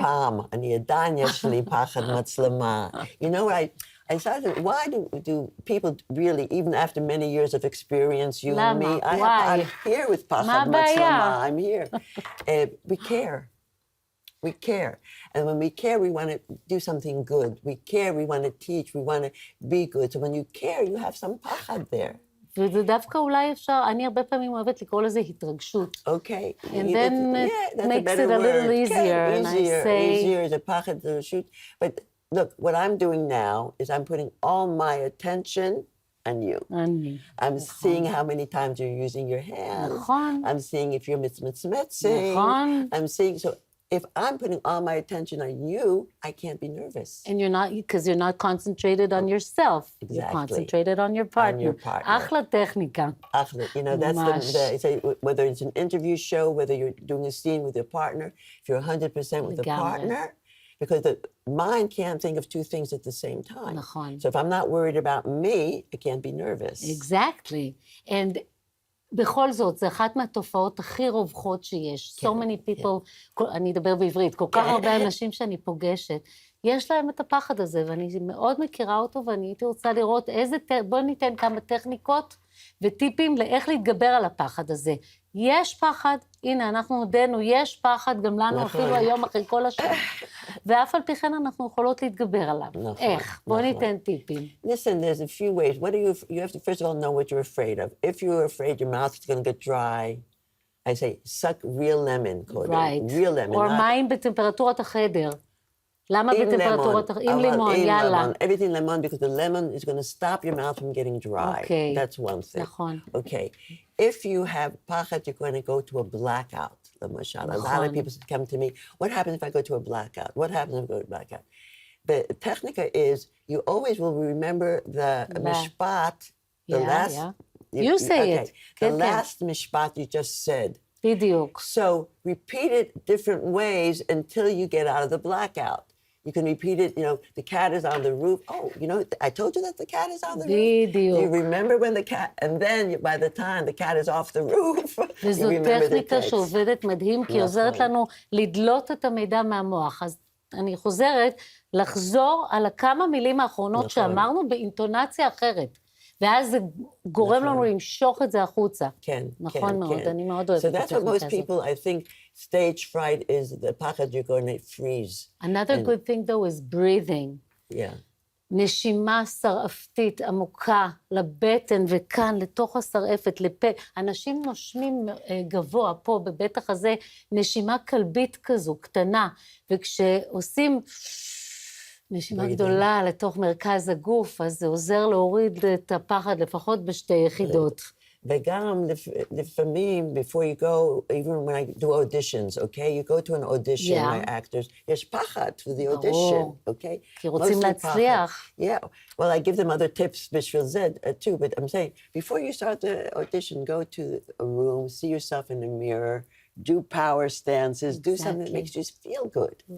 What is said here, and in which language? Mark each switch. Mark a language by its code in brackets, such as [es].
[he] פעם, אני עדיין יש לי פחד מצלמה. [en] You know, I started, why do people really, even after many years of experience, you and me, I'm here with פחד מצלמה, I'm here. We care. We care. And when we care, we want to do something good. We care, we want to teach, we want to be good. So when you care, you have some פחד there. [he] וזה דווקא אולי אפשר, אני הרבה פעמים אוהבת לקרוא לזה התרגשות. [en] Okay. And then it makes it a little easier. And I say... Easier is a [he] פחד התרגשות. [en] But look, what I'm doing now is I'm putting all my attention on you. I'm seeing how many times you're using your hands. I'm seeing if you're מצמצמצing. I'm seeing, so if I'm putting all my attention on you, I can't be nervous. And you're not, because you're not concentrated on yourself. Exactly. You're concentrated on your partner. On your partner. [he] אחלה טכניקה. [en] You know, that's whether it's an interview show, whether you're doing a scene with your partner, if you're 100% with the partner, because the mind can't think of two things at the same time. [he] נכון. [en] So if I'm not worried about me, I can't be nervous. Exactly. [he] And בכל זאת, זו אחת מהתופעות הכי רווחות שיש. [en] So many people, [he] אני אדבר בעברית, כל כך הרבה אנשים שאני פוגשת, יש להם את הפחד הזה, ואני מאוד מכירה אותו, ואני הייתי רוצה לראות בואו ניתן כמה טכניקות וטיפים לאיך להתגבר על הפחד הזה. יש פחד, הנה, אנחנו הודענו, יש פחד, גם לנו אפילו היום אחרי כל השעה, ואף על פי כן אנחנו יכולות להתגבר עליו. איך? בואו ניתן טיפים. [en] Listen, there's a few ways. You have to first of all know what you're afraid of. If you're afraid your mouth is going to get dry, I say, suck real lemon, קודם. Right. real lemon. [he] או מים בטמפרטורת החדר. למה בטמפרטורת החדר? עם לימון, יאללה. [en] Everything lemon, because the lemon is going to stop your mouth from getting dry. Okay. That's one thing. [he] נכון. [en] Okay. If you have pachad, you're going to go to a blackout. למשל. A lot of people come to me, what happens if I go to a blackout? What happens if I go to a blackout? The technica is, you always will remember the mishpat, the last... Yeah. You say it. The last mishpat you just said. [he] בדיוק. [en] So repeat it different ways until you get out of the blackout. You can repeat it, the cat is on the roof. Oh, I told you that the cat is on the roof. [he] בדיוק. [en] You remember when the cat, and then by the time the cat is off the roof, [he] וזו טכניקה שעובדת מדהים, כי עוזרת לנו לדלות את המידע מהמוח. אז אני חוזרת לחזור על הכמה מילים האחרונות שאמרנו באינטונציה אחרת. ואז זה גורם לנו למשוך את זה החוצה. כן, נכון מאוד, אני מאוד אוהבת את [en] So that's what most people, I think, stage fright is the pachad you're going to freeze. Another good thing though is breathing. Yeah. [he] נשימה שרעפתית עמוקה לבטן וכאן, לתוך השרעפת, לפה. אנשים נושמים גבוה פה, בבטח הזה, נשימה כלבית כזו, קטנה. וכשעושים נשימה גדולה לתוך מרכז הגוף, אז זה עוזר להוריד את הפחד לפחות בשתי יחידות. וגם לפעמים, [en] before you go, even when I do auditions, okay? You go to an audition, my actors, [he] יש פחד [en] for the audition, okay? [he] כי רוצים להצליח. [en] Yeah, well, I give them other tips [he] בשביל זה, [en] too, but I'm saying, before you start the audition, go to a room, see yourself in the mirror, do power stances, do something that makes you feel good.